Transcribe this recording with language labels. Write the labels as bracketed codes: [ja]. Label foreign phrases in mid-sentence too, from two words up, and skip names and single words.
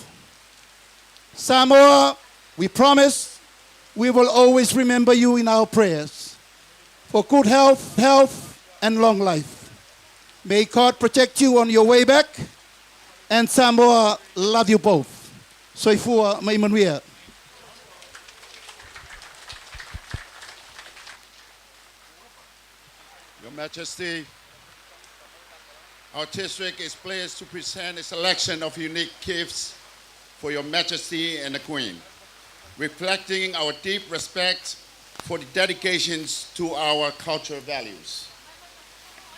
[en] Samoa, we promise we will always remember you in our prayers for good health, and long life. May God protect you on your way back, and Samoa love you both. [sm] Soifua mai manuia. [en] Your Majesty, our district is pleased to present a selection of unique gifts for Your Majesty and the Queen, reflecting our deep respect for the dedications to our cultural values.